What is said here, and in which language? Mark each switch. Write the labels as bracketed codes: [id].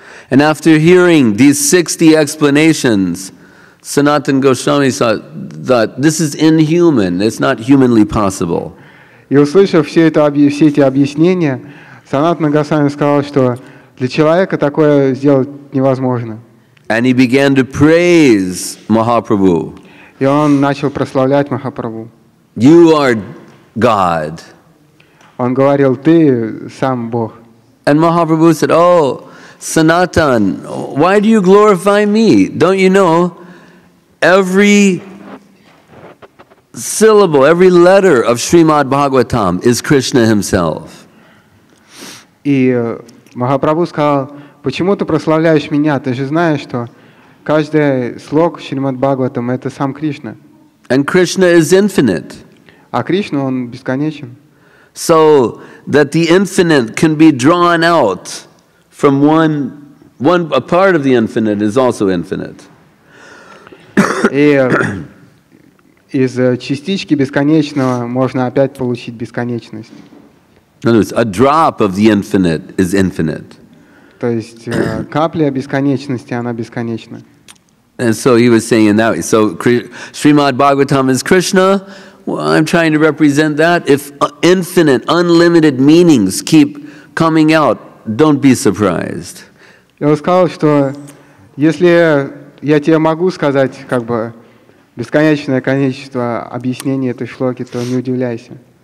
[en] And after hearing these 60 explanations, Sanatana Goswami thought this is inhuman, it's not humanly possible. [ru] И услышав все эти объяснения, Санатана Госвами сказал, что для человека такое сделать невозможно. [en] And he began to praise Mahaprabhu. [ru] И он начал прославлять Махапрабху. [en] You are God. [ru] Он говорил, ты сам Бог. [en] And Mahaprabhu said, oh, Sanatan, why do you glorify me? Don't you know, every syllable, every letter of Shrimad-Bhagavatam is Krishna himself. [ru] И Махапрабху сказал, почему ты прославляешь меня? Ты же знаешь, что каждый слог Шримад-Бхагаватам — это сам Кришна. [en] And Krishna is infinite. [ru] А Кришна, он бесконечен. [en] So that the infinite can be drawn out from a part of the infinite is also infinite. [ru] И из частички бесконечного можно опять получить бесконечность. [en] In other words, a drop of the infinite is infinite. [ru] То есть капля бесконечности, она бесконечна. [en] And so he was saying in that way. So Shrimad-Bhagavatam is Krishna. Well, I'm trying to represent that. If infinite, unlimited meanings keep coming out, don't be surprised. [ru] Я сказал, что если я тебе могу сказать как бы бесконечное количество объяснений этой шлоки, то не удивляйся.